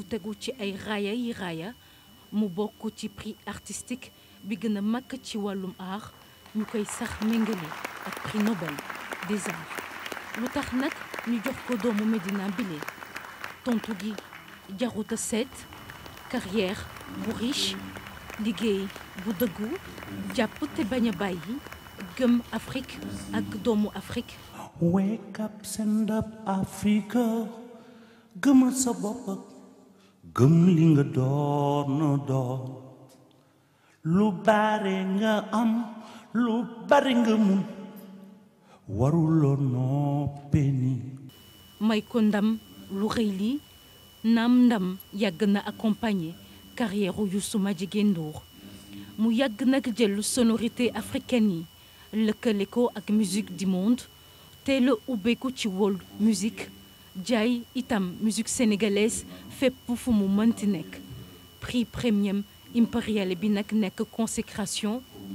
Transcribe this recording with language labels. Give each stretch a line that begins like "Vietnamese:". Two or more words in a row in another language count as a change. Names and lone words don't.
Wolof: tegu ci ay raaya mu bokk ci
French: prix artistique
Wolof: bi gën a mag ci wàllum art ñu koy sax méngale ak prix Nobel
French: des arts
Wolof: lu tax nag ñu jox ko doomu Medina bile tontu gi jaruta seet carrière bu riche liggéey bu dëggu jàpp te bañ a bàyyi gëm Afrique ak doomu Afrique.
English: Wake up stand up Africa
Wolof: gëmal sa bopp gëm li nga doon lu bare nga am lu bare nga mun waruloo noppee ni may ko ndam lu rëy li naam ndam yàgg na accompagner carrière Youssou Madjiguène Ndour mu yàgg nag jël
French: sonorité africaine
Wolof: yi lëkkale ko ak
French: musique du monde
Wolof: te la ubbeeku ci world musique jaay itam
French: musique sénégalaise
Wolof: fépp fu mu mënti nekk prix Premium Impériale bi nag nekk consécration